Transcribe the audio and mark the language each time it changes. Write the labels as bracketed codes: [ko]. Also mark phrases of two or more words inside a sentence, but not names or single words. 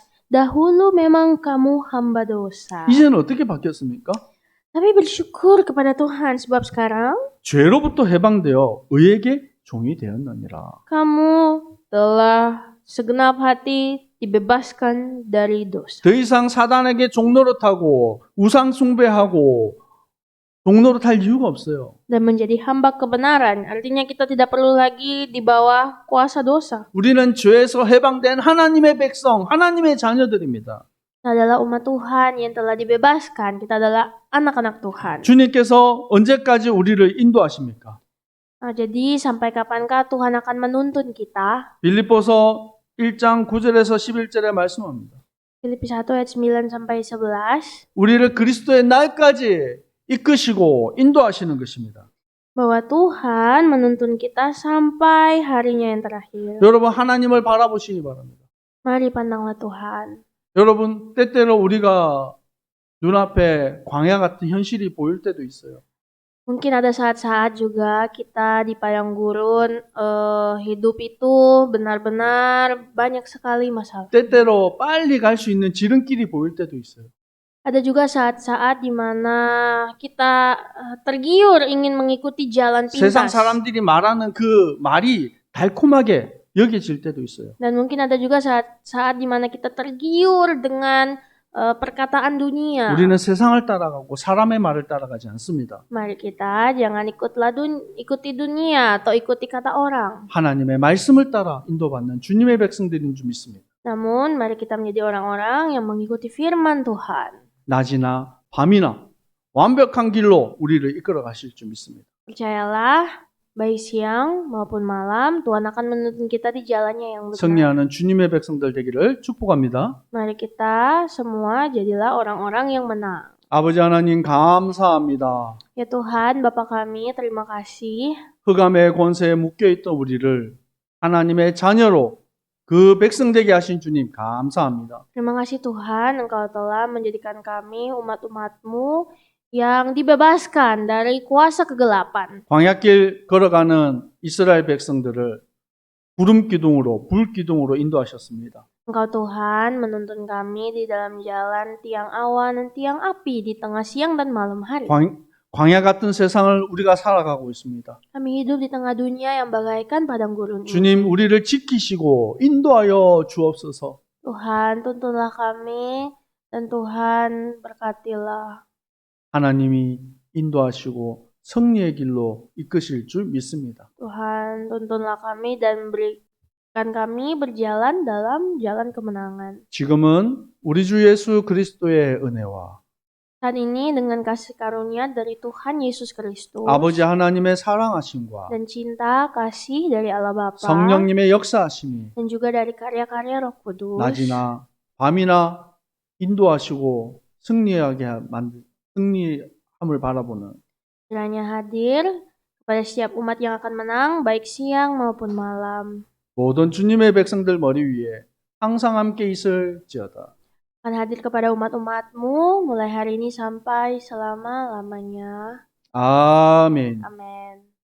[id] Dahulu memang kamu hamba dosa. [ko] 이제는 어떻게 바뀌었습니까? [id] Tapi bersyukur kepada Tuhan sebab sekarang [ko] 죄로부터 해방되어 의에게 종이 되었느니라. [id] kamu telah segenap hati dibebaskan dari dosa. [ko] 더 이상 사단에게 종노릇하고 우상 숭배하고 종노릇할 이유가 없어요. [id] Dan menjadi hamba kebenaran. Artinya kita tidak perlu lagi di bawah kuasa dosa. [ko] 우리는 죄에서 해방된 하나님의 백성, 하나님의 자녀들입니다. [id] Kita adalah umat Tuhan yang telah dibebaskan. Kita adalah anak-anak Tuhan. [ko] 주님께서 언제까지 우리를 인도하십니까? [id] Jadi sampai kapankah Tuhan akan menuntun kita? [ko] 빌립보서 1장 9절에서 11절에 말씀합니다. [id] Filipi 1 ayat 9 sampai 11. [ko] 우리를 그리스도의 날까지 이끄시고 인도하시는 것입니다. [id] Bahwa Tuhan menuntun kita sampai harinya yang terakhir. [ko] 여러분 하나님을 바라보시기 바랍니다. [id] Mari pandanglah Tuhan. [ko] 여러분 때때로 우리가 눈앞에 광야 같은 현실이 보일 때도 있어요. [id] Mungkin ada saat-saat juga kita di padang gurun hidup itu benar-benar banyak sekali masalah. [ko] 때때로 빨리 갈 수 있는 지름길이 보일 때도 있어요. [id] Ada juga saat-saat di mana kita tergiur ingin mengikuti jalan 세상 pintas. [ko] 사람들이 말하는 그 말이 달콤하게 여겨질 때도 있어요. [id] Dan mungkin ada juga saat di mana kita tergiur dengan perkataan dunia. [ko] 우리는 세상을 따라가고 사람의 말을 따라가지 않습니다. [id] Mari kita jangan ikuti dunia atau ikuti kata orang. [ko] 하나님의 말씀을 따라 인도받는 주님의 백성들인 줄 믿습니다. [id] Namun mari kita menjadi orang-orang yang mengikuti firman Tuhan. [ko] 낮이나 밤이나 완벽한 길로 우리를 이끌어 가실 줄 믿습니다. [id] Percayalah, baik siang maupun malam, Tuhan akan menuntun kita di jalannya yang benar. [ko] 승리하는 주님의 백성들 되기를 축복합니다. [id] Mari kita semua jadilah orang-orang yang menang. [ko] 아버지 하나님 감사합니다. [id] Ya Tuhan, Bapa kami, terima kasih. [ko] 흑암의 권세에 묶여있던 우리를 하나님의 자녀로 그 백성 되게 하신 주님 감사합니다. [id] Terima kasih Tuhan, Engkau telah menjadikan kami umat-umat-Mu yang dibebaskan dari kuasa kegelapan. [ko] 광야길 걸어가는 이스라엘 백성들을 구름 기둥으로 불 기둥으로 인도하셨습니다. [id] Engkau Tuhan menuntun kami di dalam jalan tiang awan dan tiang api di tengah siang dan malam hari. [ko] 광야 같은 세상을 우리가 살아가고 있습니다. [id] Kami hidup di tengah dunia yang bagaikan padang gurun ini. [ko] 주님 우리를 지키시고 인도하여 주옵소서. [id] Tuhan, tuntunlah kami dan Tuhan berkatilah. [ko] 하나님이 인도하시고 승리의 길로 이끄실 줄 믿습니다. [id] Tuhan, tuntunlah kami dan berikan kami berjalan dalam jalan kemenangan. [ko] 지금은 우리 주 예수 그리스도의 은혜와 [id] Saat ini dengan kasih karunia dari Tuhan Yesus Kristus [ko] 아버지 하나님의 사랑하심과 [id] dan cinta kasih dari Allah Bapa [ko] 성령님의 역사하심이 [id] dan juga dari karya-karya Roh Kudus [ko] 낮이나 밤이나 인도하시고 승리함을 바라보는 [id] kiranya hadir kepada setiap umat yang akan menang baik siang maupun malam. [ko] 모든 주님의 백성들 머리 위에 항상 함께 있을지어다. [id] Akan hadir kepada umat-umat-Mu mulai hari ini sampai selama-lamanya. [ko] 아멘. [id] Amin.